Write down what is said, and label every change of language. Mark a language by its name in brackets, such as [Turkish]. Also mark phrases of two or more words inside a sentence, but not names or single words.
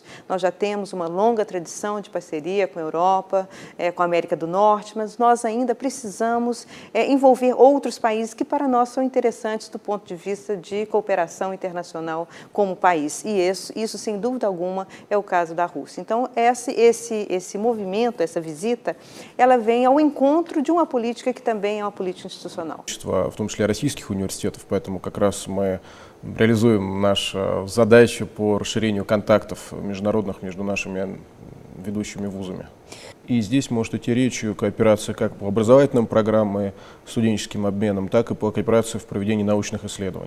[Portuguese] Nós já temos uma longa tradição de parceria com a Europa, com a América do Norte, mas nós ainda precisamos envolver outros países que para nós são interessantes do ponto de vista de cooperação internacional como país. E isso sem dúvida alguma, é o caso da Rússia. Então, esse movimento, essa visita, ela vem ao encontro de uma política que também é uma política institucional. [Russian] В том числе российских университетов, поэтому как раз мы реализуем нашу задачу по расширению контактов международных между нашими ведущими вузами. И здесь может идти речь о кооперации как по образовательным программам, студенческим обменам, так и по кооперации в проведении научных исследований.